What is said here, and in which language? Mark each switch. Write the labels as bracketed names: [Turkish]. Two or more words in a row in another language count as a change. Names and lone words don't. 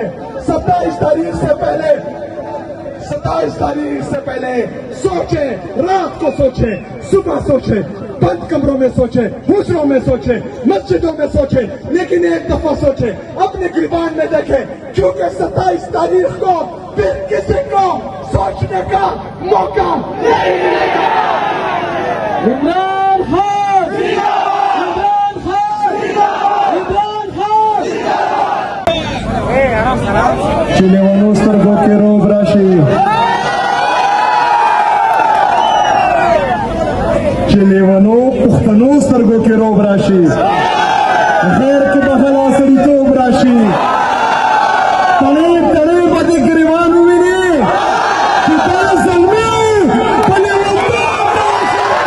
[Urdu] 27 تاریخ سے پہلے سوچیں، رات کو سوچیں، صبح سوچیں، بند کمروں میں سوچیں، حجروں میں سوچیں، مسجدوں میں سوچیں، لیکن ایک دفعہ سوچیں، اپنے گریبان میں دیکھیں، کیونکہ 27 تاریخ کو پھر کسی کو سوچنے کا موقع نہیں ملے گا. عمران خان! عمران خان! عمران خان! [Pashto] چلیوانو سترګو کې روغ راشي، چلیوانو پښتنو سترګو کې روغ راشي، غیر کې بهلا سړیتوب راشي، تڼۍ تڼۍ به د ګریوان وویني چې دا زلمي په لیونتوب راشي.